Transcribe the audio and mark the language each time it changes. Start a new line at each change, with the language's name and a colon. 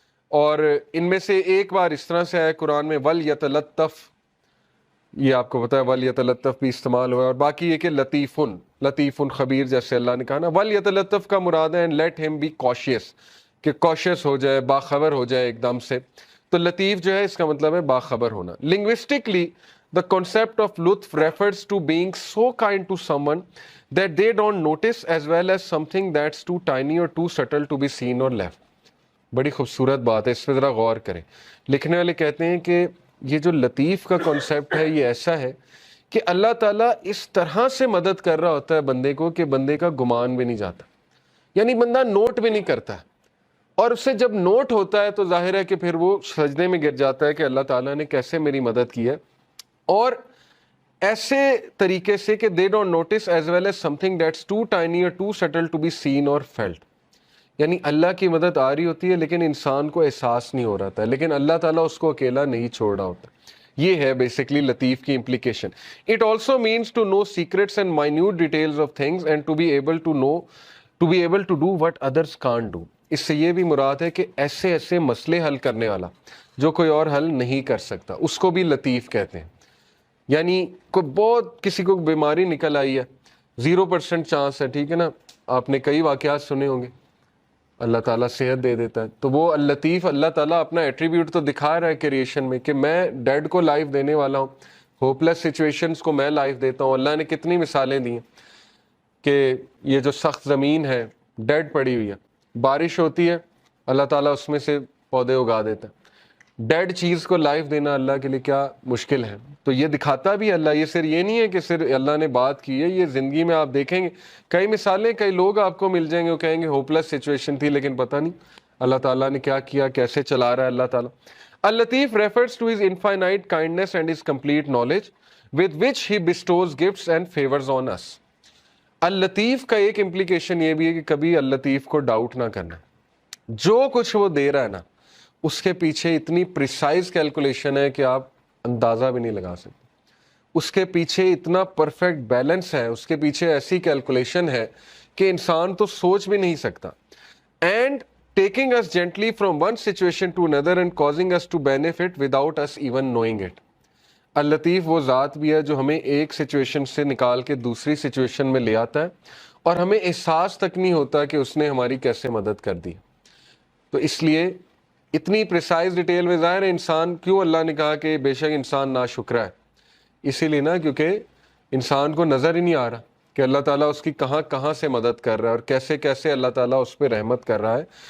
Urdu: اور ان میں سے ایک بار اس طرح سے آیا قرآن میں وَلْيَتَلَطَّفْ, یہ آپ کو پتا ہے وَلْيَتَلَطَّفْ بھی استعمال ہوا ہے. اور باقی یہ کہ لطیفن, لطیفن خبیر, جیسے اللہ نے کہا نا وَلْيَتَلَطَّفْ کا مراد ہے
English: let him be cautious,
Urdu: کہ cautious ہو جائے, باخبر ہو جائے ایک دم سے. تو لطیف جو ہے اس کا مطلب ہے باخبر ہونا.
English: Linguistically the concept of لطف refers to being so kind to someone that they don't notice as well as something that's too tiny or too subtle to be seen or left.
Urdu: بڑی خوبصورت بات ہے, اس پہ ذرا غور کریں. لکھنے والے کہتے ہیں کہ یہ جو لطیف کا کانسیپٹ ہے یہ ایسا ہے کہ اللہ تعالیٰ اس طرح سے مدد کر رہا ہوتا ہے بندے کو کہ بندے کا گمان بھی نہیں جاتا. یعنی بندہ نوٹ بھی نہیں کرتا ہے، اور اس سے جب نوٹ ہوتا ہے تو ظاہر ہے کہ پھر وہ سجدے میں گر جاتا ہے کہ اللہ تعالیٰ نے کیسے میری مدد کی ہے، اور ایسے طریقے سے کہ
English: they don't notice as well as something that's too tiny or too subtle to be seen or felt.
Urdu: یعنی اللہ کی مدد آ رہی ہوتی ہے لیکن انسان کو احساس نہیں ہو رہا تھا، لیکن اللہ تعالیٰ اس کو اکیلا نہیں چھوڑ رہا ہوتا. یہ ہے بیسکلی لطیف کی implication.
English: It also means to know secrets and minute details of things and to be able to do what others can't do.
Urdu: اس سے یہ بھی مراد ہے کہ ایسے ایسے مسئلے حل کرنے والا جو کوئی اور حل نہیں کر سکتا، اس کو بھی لطیف کہتے ہیں. یعنی کوئی بہت کسی کو بیماری نکل آئی ہے، 0% چانس ہے، ٹھیک ہے نا، آپ نے کئی واقعات سنے ہوں گے، اللہ تعالیٰ صحت دے دیتا ہے. تو وہ اللطیف، اللہ تعالیٰ اپنا ایٹریبیوٹ تو دکھا رہا ہے کریشن میں کہ میں ڈیڈ کو لائف دینے والا ہوں، ہوپ لیس سچویشنز کو میں لائف دیتا ہوں. اللہ نے کتنی مثالیں دی ہیں کہ یہ جو سخت زمین ہے ڈیڈ پڑی ہوئی ہے، بارش ہوتی ہے اللہ تعالیٰ اس میں سے پودے اگا دیتا ہے. ڈیڈ چیز کو لائف دینا اللہ کے لیے کیا مشکل ہے. تو یہ دکھاتا بھی اللہ، یہ صرف یہ نہیں ہے کہ صرف اللہ نے بات کی ہے، یہ زندگی میں آپ دیکھیں گے کئی مثالیں، کئی لوگ آپ کو مل جائیں گے وہ کہیں گے ہوپ لیس سچویشن تھی لیکن پتہ نہیں اللہ تعالیٰ نے کیا کیا، کیسے چلا رہا ہے اللہ تعالیٰ.
English: اللطیف refers to his infinite kindness and his complete knowledge with which he bestows gifts and favors on us.
Urdu: اللطیف کا ایک امپلیکیشن یہ بھی ہے کہ کبھی اللطیف کو ڈاؤٹ نہ کرنا، جو کچھ وہ دے رہا ہے نا اس کے پیچھے اتنی پریسائز کیلکولیشن ہے کہ آپ اندازہ بھی نہیں لگا سکتے. اس کے پیچھے اتنا پرفیکٹ بیلنس ہے، اس کے پیچھے ایسی کیلکولیشن ہے کہ انسان تو سوچ بھی نہیں سکتا.
English: And taking us gently from one situation to another and causing us to benefit without us even knowing it.
Urdu: اللطیف وہ ذات بھی ہے جو ہمیں ایک سچویشن سے نکال کے دوسری سچویشن میں لے آتا ہے اور ہمیں احساس تک نہیں ہوتا کہ اس نے ہماری کیسے مدد کر دی. تو اس لیے اتنی پریسائز ڈیٹیل میں ظاہر ہے انسان، کیوں اللہ نے کہا کہ بے شک انسان ناشکرا ہے، اسی لیے نا کیونکہ انسان کو نظر ہی نہیں آ رہا کہ اللہ تعالیٰ اس کی کہاں کہاں سے مدد کر رہا ہے اور کیسے کیسے اللہ تعالیٰ اس پہ رحمت کر رہا ہے.